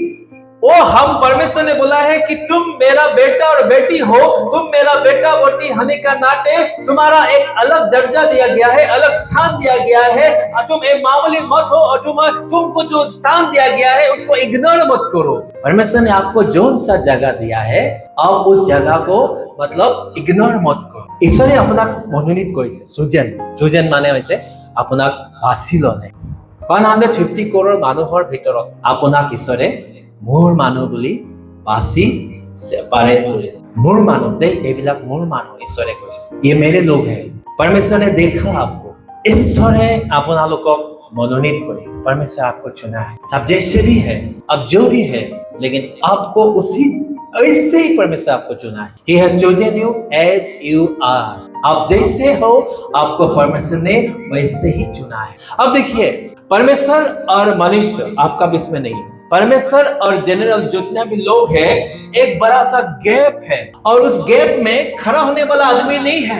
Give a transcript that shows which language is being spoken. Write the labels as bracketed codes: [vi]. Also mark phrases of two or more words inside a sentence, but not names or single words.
[hi] वो हम परमेश्वर ने बोला है कि तुम मेरा बेटा और बेटी हो, तुम मेरा बेटा बेटी होने का नाते तुम्हारा एक अलग दर्जा दिया गया है, अलग स्थान दिया गया है। तुम एक मामूली मत हो और तुमको जो स्थान दिया गया है उसको इग्नोर मत करो। परमेश्वर ने आपको जो सा जगह दिया है, आप उस जगह को मतलब इग्नोर मत करो। [as] ईश्वरे আপোনাক মনোনীত কৰিছে, সুজেন মানে হৈছে আপোনাক বাছি ললে। 150 crore মানুহৰ ভিতৰত আপোনাক ঈশ্বৰে মোৰ মানুহ বুলি বাছি सेपरेट কৰিছে। মোৰ মানুহ দেই, এইবিলাক মোৰ মানুহ ঈশ্বৰে কৈছে, [hi] ये मेरे लोग हैं। परमेश्वर ने देखा आपको, [as] ईश्वरे আপোনালোকক मनोनीत কৰিছে, [hi] परमेश्वर आपको चुना है। आप जैसे भी है, आप जो भी है, लेकिन आपको उसी ऐसे ही परमेश्वर आपको चुना है। [en] He has chosen you as you are। [hi] आप जैसे हो आपको परमेश्वर ने वैसे ही चुना है। अब देखिए, परमेश्वर और मनुष्य आपका बीच में नहीं है। परमेश्वर और जनरल जितने भी लोग हैं, एक बड़ा सा गैप है और उस गैप में खड़ा होने वाला आदमी नहीं है।